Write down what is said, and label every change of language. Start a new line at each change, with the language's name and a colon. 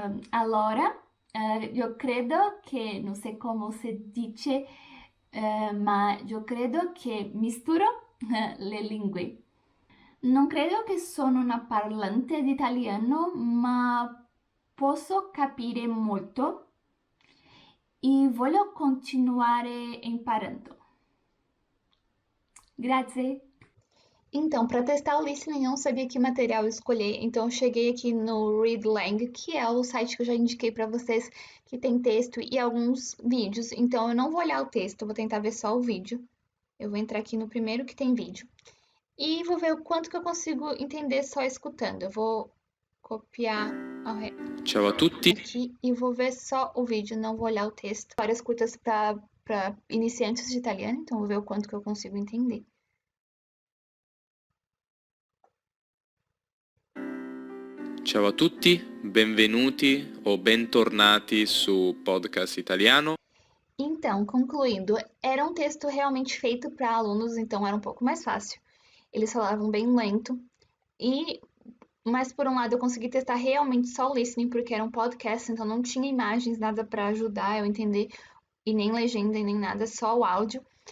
Italian: Allora, io credo che, non so come si dice, ma io credo che misturo le lingue. Non credo che sono una parlante di italiano, ma posso capire molto e voglio continuare imparando. Grazie.
Portuguese: Então, para testar o listening, eu não sabia que material escolher, então eu cheguei aqui no Readlang, que é o site que eu já indiquei para vocês, que tem texto e alguns vídeos. Então, eu não vou olhar o texto, eu vou tentar ver só o vídeo. Eu vou entrar aqui no primeiro que tem vídeo. E vou ver o quanto que eu consigo entender só escutando. Eu vou copiar
Italian: Ciao a tutti.
Portuguese: aqui e vou ver só o vídeo, não vou olhar o texto. Várias curtas para iniciantes de italiano, então vou ver o quanto que eu consigo entender.
Italian: Ciao a tutti, benvenuti o bentornati su Podcast Italiano.
Portuguese: Então, concluindo, era um texto realmente feito para alunos, então era um pouco mais fácil. Eles falavam bem lento, mas por um lado eu consegui testar realmente só o listening, porque era um podcast, então não tinha imagens, nada para ajudar eu a entender, e nem legenda, e nem nada, só o áudio.